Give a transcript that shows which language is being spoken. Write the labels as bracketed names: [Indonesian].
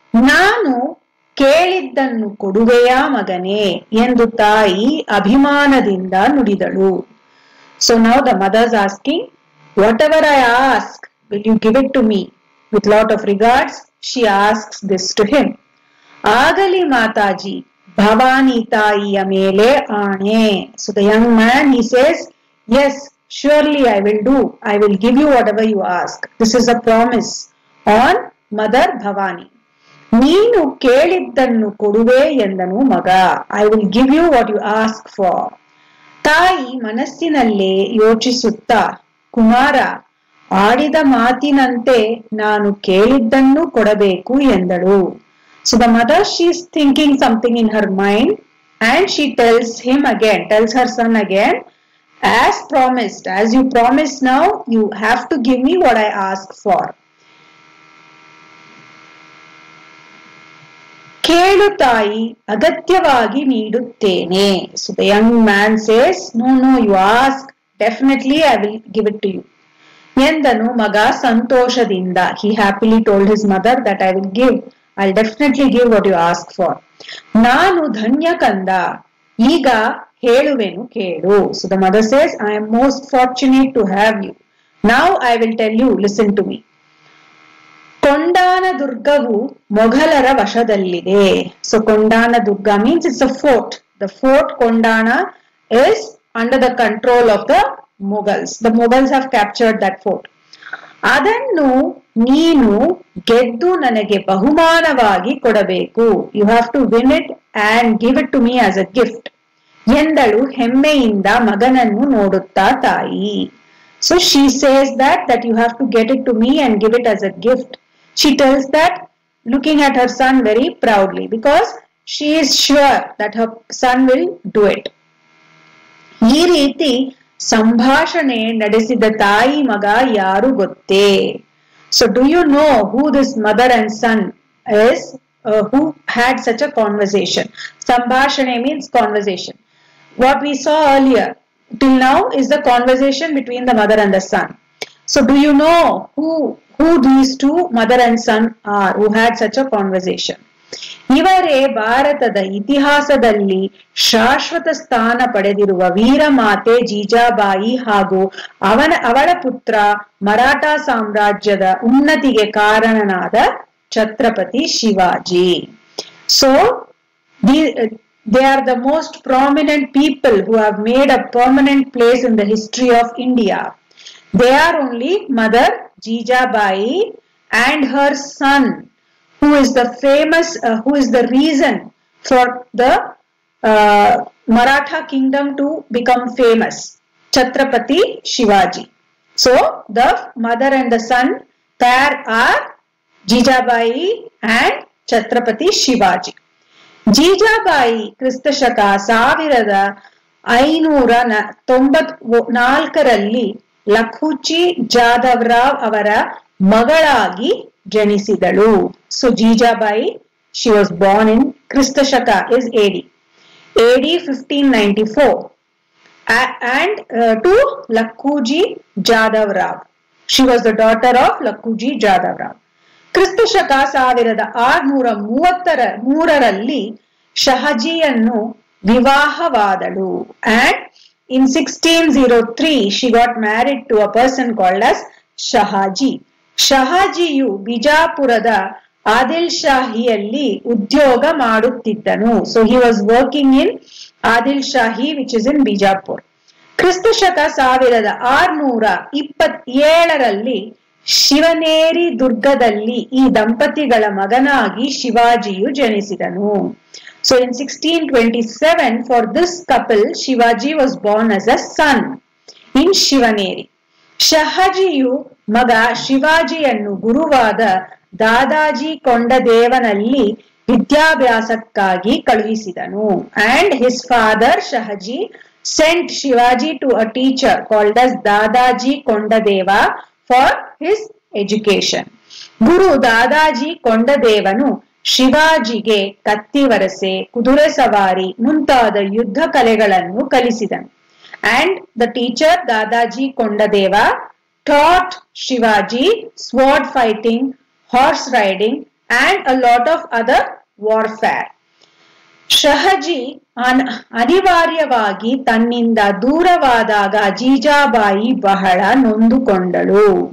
[Kannada] ನಾನು ಕೇಳಿದ್ದನ್ನು ಕೊಡುವೆಯಾ ಮಗನೇ ಎಂದು ತಾಯಿ ಅಭಿಮಾನದಿಂದ ನುಡಿದಳು. [English] So now the mother is asking, whatever I ask, will you give it to me? With lot of regards, she asks this to him. [Kannada] Agali Mataji, Bhavani Taiya Mele Aane. [English] So the young man, he says, yes, surely I will do. I will give you whatever you ask. This is a promise on Mother Bhavani. [Kannada] Neenu keliddannu koduve endanu maga. [English] I will give you what you ask for. [Kannada] ತಾಯಿ ಮನಸ್ಸಿನಲ್ಲೇ ಯೋಚಿಸುತ್ತಾ, ಕುಮಾರ ಆಡಿದ ಮಾತಿನಂತೆ ನಾನು ಕೇಳಿದ್ದನ್ನು ಕೊಡಬೇಕು ಎಂದಳು. [English] So the mother, she is thinking something in her mind and she tells her son again, as promised, as you promised now, you have to give me what I ask for. [Kannada] ಕೇಳು ತಾಯಿ ಅಗತ್ಯವಾಗಿ ನೀಡುತ್ತೇನೆ. [English] So the young man says, no, you ask, definitely I will give it to you. [Kannada] ಎಂದನು ಮಗ ಸಂತೋಷದಿಂದ. [English] He happily told his mother that I'll definitely give what you ask for. [Kannada] ನಾನು ಧನ್ಯ ಕಂದ, ಈಗ ಹೇಳುವೆನು ಕೇಳು. [English] So the mother says, I am most fortunate to have you. Now I will tell you, listen to me. [Kannada] Kondana ದುರ್ಗವು ಮೊಘಲರ ವಶದಲ್ಲಿದೆ. [English] So Kondana Durga means it's a fort. The fort Kondana is under the control of the Mughals. The Mughals have captured that fort. [Kannada] ಅದನ್ನು ನೀನು ಗೆದ್ದು ನನಗೆ ಬಹುಮಾನವಾಗಿ ಕೊಡಬೇಕು. [English] You have to win it and give it to me as a gift. [Kannada] ಎಂದಳು ಹೆಮ್ಮೆಯಿಂದ ಮಗನನ್ನು ನೋಡುತ್ತಾ ತಾಯಿ. [English] So she says that you have to get it to me and give it as a gift. She tells that looking at her son very proudly because she is sure that her son will do it. [Kannada] ಈ ರೀತಿ ಸಂಭಾಷಣೆ ನಡೆಸಿದ ತಾಯಿ ಮಗ ಯಾರು ಗೊತ್ತೇ? [English] So do you know who this mother and son is who had such a conversation? Sambhashane means conversation. What we saw earlier till now is the conversation between the mother and the son. So do you know who these two, mother and son, are who had such a conversation? [Kannada] ಇವರೇ ಭಾರತದ ಇತಿಹಾಸದಲ್ಲಿ ಶಾಶ್ವತ ಸ್ಥಾನ ಪಡೆದಿರುವ ವೀರಮಾತೆ ಜೀಜಾಬಾಯಿ ಹಾಗೂ ಅವಳ ಪುತ್ರ ಮರಾಠ ಸಾಮ್ರಾಜ್ಯದ ಉನ್ನತಿಗೆ ಕಾರಣನಾದ Chhatrapati Shivaji. [English] So they are the most prominent people who have made a permanent place in the history of India. They are only Mother Jijabai and her son, who is the reason for the Maratha kingdom to become famous, Chhatrapati Shivaji. So the mother and the son pair are Jijabai and Chhatrapati Shivaji. [Kannada] Jijabai ಕ್ರಿಸ್ತ ಶಕ 1594ರಲ್ಲಿ ಲಖುಜಿ ಜಾಧವರಾವ್ ಅವರ ಮಗಳಾಗಿ ಜನಿಸಿದಳು. [English] So Jijabai, she was born in Krista Shaka is AD 1594 and to Lakhuji Jadhavrao. She was the daughter of Lakhuji Jadhavrao. [Kannada] ಕ್ರಿಸ್ತ ಶಕ 1633ರಲ್ಲಿ ಶಹಜಿಯನ್ನು ವಿವಾಹವಾದಳು. [English] And in 1603 she got married to a person called as Shahaji. [Kannada] ಶಹಾಜಿಯು ಬಿಜಾಪುರದ ಆದಿಲ್ ಶಾಹಿಯಲ್ಲಿ ಉದ್ಯೋಗ ಮಾಡುತ್ತಿದ್ದನು. [English] So he was working in Adil Shahi which is in Bijapur. [Kannada] ಕ್ರಿಸ್ತ ಶಕ 1627ರಲ್ಲಿ ಶಿವನೇರಿ ದುರ್ಗದಲ್ಲಿ ಈ ದಂಪತಿಗಳ ಮಗನಾಗಿ ಶಿವಾಜಿಯು ಜನಿಸಿದನು. [English] So in 1627 for this couple Shivaji was born as a son in Shivneri. [Kannada] ಶಹಾಜಿಯು ಮಗ ಶಿವಾಜಿಯನ್ನು ಗುರುವಾದ ದಾದಾಜಿ ಕೊಂಡದೇವನಲ್ಲಿ ವಿದ್ಯಾಭ್ಯಾಸಕ್ಕಾಗಿ ಕಳುಹಿಸಿದನು. [English] And his father Shahaji sent Shivaji to a teacher called as Dadaji Kondadeva for his education. [Kannada] ಗುರು ದಾದಾಜಿ ಕೊಂಡದೇವನು ಶಿವಾಜಿಗೆ ಕತ್ತಿವರಸೆ, ಕುದುರೆ ಸವಾರಿ ಮುಂತಾದ ಯುದ್ಧ ಕಲೆಗಳನ್ನು ಕಲಿಸಿದನು. [English] And the teacher Dadaji Kondadeva taught Shivaji sword fighting, horse riding and a lot of other warfare. [Kannada] Shahaji ಅನಿವಾರ್ಯವಾಗಿ ತನ್ನಿಂದ ದೂರವಾದಾಗ ಜೀಜಾಬಾಯಿ ಬಹಳ ನೊಂದುಕೊಂಡಳು.